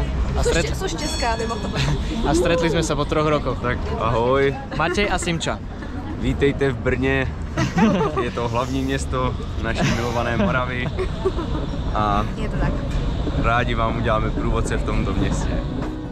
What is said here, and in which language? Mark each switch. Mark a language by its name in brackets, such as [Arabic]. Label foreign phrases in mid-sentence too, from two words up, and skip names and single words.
[Czech] Sú štěská, mimochodem. [Slovak] A stretli sme sa po 3 rokoch. Tak ahoj, Matej a Simča. [Czech] vítejte v Brně, je to hlavní město naší milované Moravy a Je to tak. rádi vám uděláme průvodce v tomto městě.